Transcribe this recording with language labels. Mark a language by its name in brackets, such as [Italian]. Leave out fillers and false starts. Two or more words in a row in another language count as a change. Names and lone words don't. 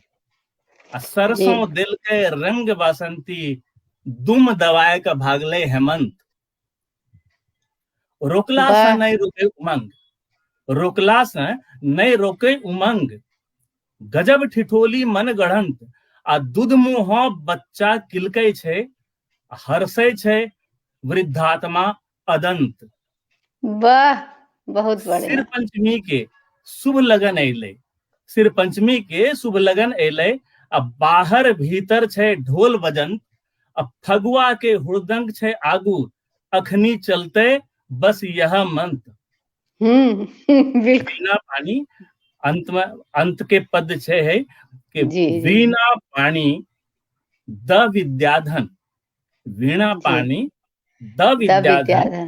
[Angika] सरसों दिल के रंग बासंती, दुम दवाए का भागले हेमंत। रोकला से नहीं रोके उमंग, रोकला से नहीं रोके उमंग, गजब ठिठोली मन गढ़ंत, आ दूध मुँह बच्चा किलकै छै, हर्षै छै वृद्धात्मा अदंत। वाह, बहुत सिर बढ़िया। पंचमी के शुभ लगन अयलै, सिर पंचमी के शुभ लगन अयलै, अब बाहर भीतर छै ढोल बजन, अब फगुआ के हुड़दंग छै आगू, अखनी चलते बस यह मंत्र। बिल्कुल। वीणा पानी अंत में, अंत के पद छे है कि जी जी वीणा पानी द विद्याधन, वीणा जी, पानी द द विद्याधन, विद्याधन।